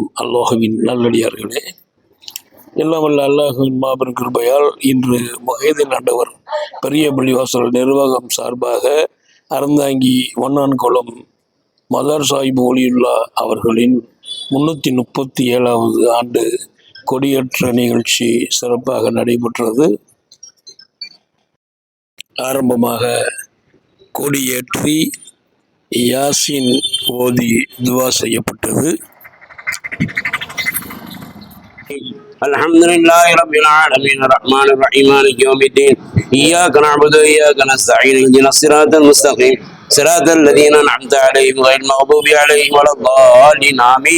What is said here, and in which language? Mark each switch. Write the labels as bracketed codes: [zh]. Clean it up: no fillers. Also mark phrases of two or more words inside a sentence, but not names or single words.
[ta] அல்லாஹுவின் நல்லடியார்களே, எல்லாம் வல்ல அல்லாஹுவின் மாபெரும் கிருபையால் இன்று முஹைதீன் ஆண்டவர் பெரிய பள்ளிவாசல் நிர்வாகம் சார்பாக அறந்தாங்கி வண்ணான்குளம் மதார் சாஹிப் ஒலியுல்லா அவர்களின் 337வது ஆண்டு கொடியேற்ற நிகழ்ச்சி சிறப்பாக நடைபெற்றது. ஆரம்பமாக கொடியேற்றி யாசின் ஓதி துவா செய்யப்பட்டது. [ar] الحمد لله رب العالمين الرحمن الرحيم مالك يوم الدين إياك نعبد وإياك نستعين اهدنا الصراط المستقيم صراط الذين أنعمت عليهم غير المغضوب عليهم ولا الضالين آمين.